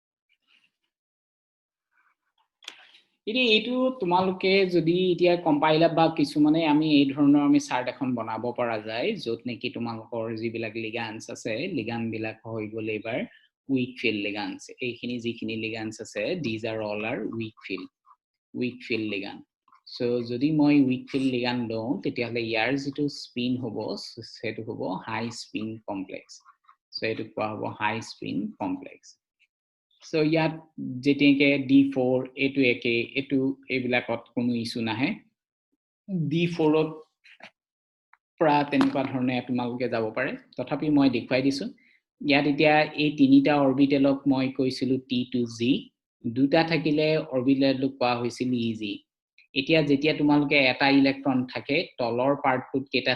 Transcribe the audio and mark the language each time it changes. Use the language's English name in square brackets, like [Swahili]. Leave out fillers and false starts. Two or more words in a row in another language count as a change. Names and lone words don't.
[Assamese] এটো তোমালোকে যদি এতিয়া কম্পাইলার বা কিছু মানে আমি এই ধৰণৰ আমি চাৰ্ট এখন বনাব পৰা যায় যত নেকি তোমালোকৰ যিবিলাক লিগ্যান্ডস আছে লিগ্যান্ড বিলাক হৈ গল এবাৰ [English] weak field ligands [Assamese] এইখিনি যিখিনি লিগ্যান্ডস আছে [English] these are all are weak field ligand [Assamese] so যদি মই [English] weak field ligand [Assamese] লওঁ তেতিয়া হলে ইয়াৰ যেটো স্পিন হ'ব সেটো হ'ব [English] high spin complex [Assamese] so এটো কোৱা হ'ব হাই [English] spin complex [Assamese] so ইয়াত যেতিয়াকে D4 এটো একে এটো এবিলাকত কোনো ইস্যু নাহে D4 ত পৰা তেনেকুৱা ধৰণে তোমালোকে যাব পাৰে তথাপি মই দেখুৱাই দিছো ইয়াত এতিয়া এই তিনিটা অৰবিটেলক মই কৈছিলো T2Z দুটা থাকিলে অৰবিটেলক কোৱা হৈছিল EZ এতিয়া যেতিয়া তোমালোকে এটা ইলেক্ট্ৰন থাকে তলৰ পাৰ্টটোত কেটা